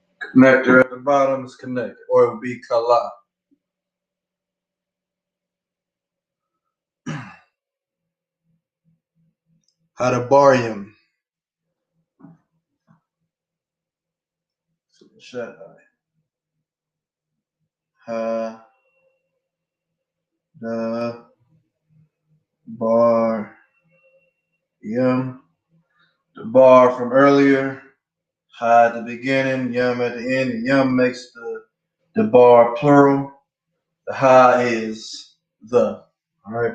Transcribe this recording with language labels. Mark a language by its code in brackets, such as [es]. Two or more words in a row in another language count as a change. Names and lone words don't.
[en] Connector at the bottom is connected, or it would be kala. Hadabarium. Ha the bar yum. The bar from earlier. Ha at the beginning, yum at the end, and yum makes the bar plural. The ha is the. All right.